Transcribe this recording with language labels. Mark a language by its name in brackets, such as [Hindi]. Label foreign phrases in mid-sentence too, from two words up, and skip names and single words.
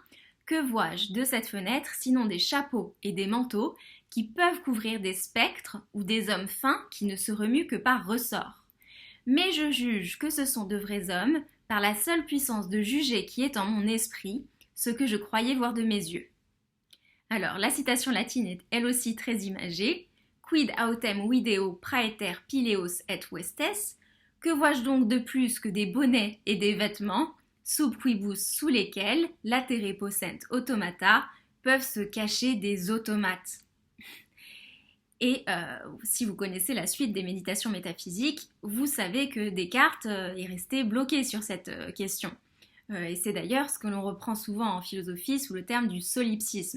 [French] Que vois-je de cette fenêtre sinon des chapeaux et des manteaux qui peuvent couvrir des spectres ou des hommes fins qui ne se remuent que par ressort. Mais je juge que ce sont de vrais hommes par la seule puissance de juger qui est en mon esprit ce que je croyais voir de mes yeux. Alors, la citation latine est elle aussi très imagée. [Latin] Quid autem video praeter pileos et vestes? [French] Que vois-je donc de plus que des bonnets et des vêtements, [Latin] sub quibus [French] sous lesquels, [Latin] latere possent automata, [French] peuvent se cacher des automates. Et si vous connaissez la suite des méditations métaphysiques, vous savez que Descartes est resté bloqué sur cette question. Et c'est d'ailleurs ce que l'on reprend souvent en philosophie sous le terme du solipsisme.